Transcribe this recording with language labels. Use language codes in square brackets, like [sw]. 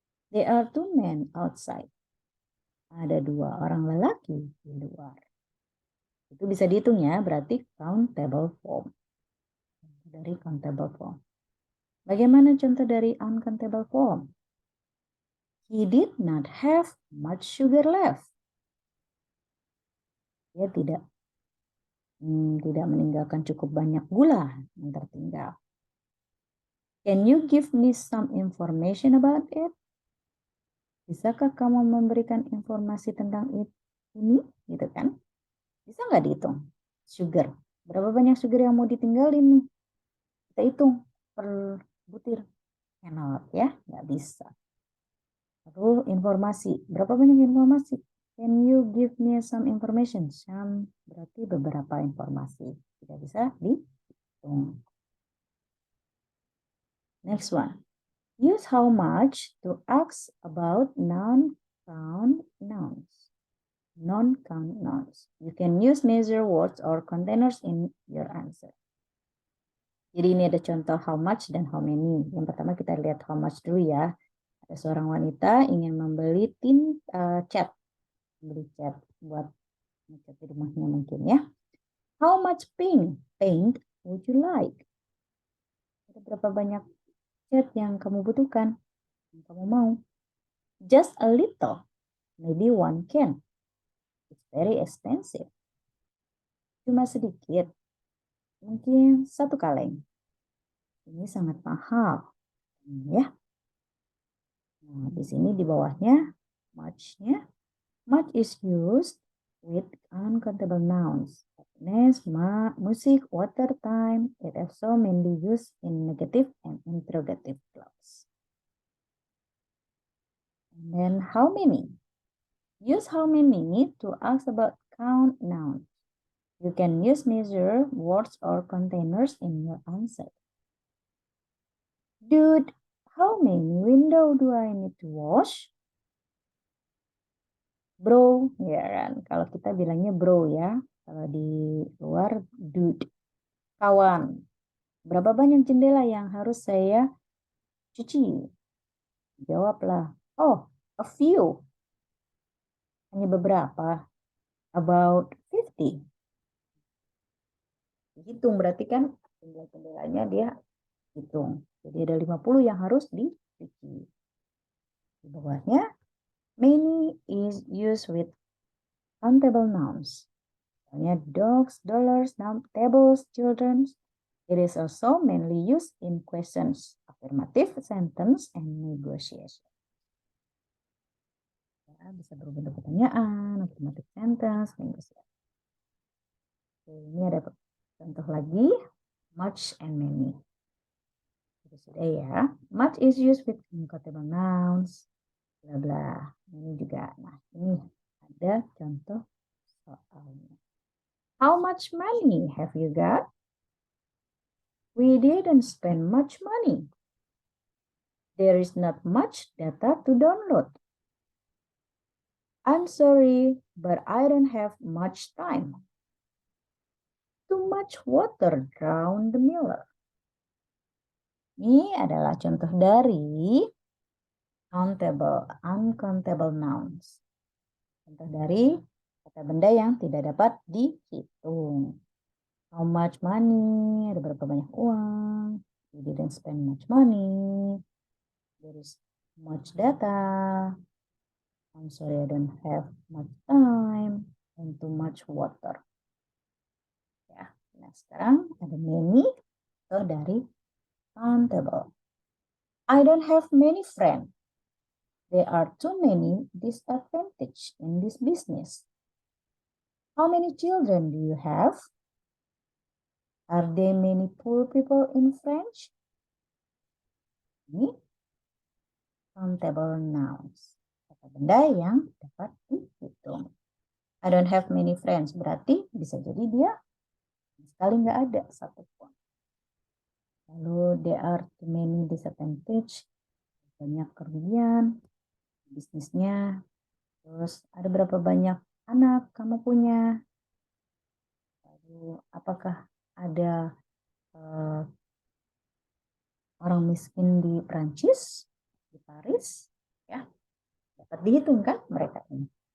[en] There are 2 men outside. [id] Ada 2 orang lelaki di luar. Itu bisa dihitung ya, berarti countable form. Dari countable form. Bagaimana contoh dari uncountable form? [en] He did not have much sugar left. [id] Dia tidak meninggalkan cukup banyak gula yang tertinggal. [en] Can you give me some information about it? [id] Bisakah kamu memberikan informasi tentang ini? Gitu kan? Bisa nggak dihitung? Sugar. Berapa banyak sugar yang mau ditinggalin nih? Kita hitung per butir. Cannot ya, nggak bisa. Lalu informasi. Berapa banyak informasi? [en] Can you give me some information? Some [id] berarti beberapa informasi. Tidak bisa dihitung. [en] Next one. Use how much to ask about non-count nouns. Non-count nouns. You can use measure words or containers in your answer. [id] Jadi ini ada contoh how much dan how many. Yang pertama kita lihat how much dulu ya. Ada seorang wanita ingin membeli cat. Beli cat buat ngecat di rumahnya mungkin ya. [en] How much paint would you like? [id] Ada berapa banyak cat yang kamu butuhkan? Yang kamu mau? [en] Just a little. Maybe 1 can. It's very expensive. [id] Cuma sedikit. Mungkin 1 kaleng. Ini sangat mahal. Ya. Nah, di sini di bawahnya much-nya. [en] Much is used with uncountable nouns. Happiness, music, water, time. It also mainly used in negative and interrogative clause. And then how many? Use how many to ask about count nouns. You can use measure, words, or containers in your answer. Dude, how many windows do I need to wash? [id] Bro, ya kan? Kalau kita bilangnya bro ya. Kalau di luar, dude. Kawan, berapa banyak jendela yang harus saya cuci? Jawablah, oh, [en] a few. [id] Hanya beberapa. [en] About 50. [id] Hitung berarti kan jendela-jendelanya dia hitung. Jadi ada 50 yang harus dicuci. Di bawahnya, [en] many is used with countable nouns. Misalnya dogs, dollars, tables, children. It is also mainly used in questions, affirmative sentence, and negotiation. [id] Ya, bisa berbentuk pertanyaan, affirmative sentence, negotiation. Ini ada contoh lagi, much and many. Itu sudah ya. [en] Much is used with uncountable nouns, bla bla. [id] Ini juga. Nah, ini ada contoh soalnya. [en] How much money have you got? We didn't spend much money. There is not much data to download. I'm sorry, but I don't have much time. Too much water drowned the miller. [id] Ini adalah contoh dari countable, uncountable nouns. Contoh dari kata benda yang tidak dapat dihitung. [en] How much money? [id] Ada berapa banyak uang? [en] You didn't spend much money. There is much data. I'm sorry, I don't have much time. And too much water. [id] Ya, nah sekarang ada many atau dari countable. [en] I don't have many friends. There are too many disadvantages in this business. How many children do you have? Are there many poor people in French? [id] Ini countable nouns. Kata benda yang dapat dihitung. [en] I don't have many friends. [id] Berarti bisa jadi dia sekali nggak ada satupun. [en] Lalu there are too many disadvantages. [id] Banyak kerugian bisnisnya. Terus ada berapa banyak anak kamu punya? Lalu apakah ada orang miskin di Prancis, di Paris? Ya, dapat dihitung kan mereka ini.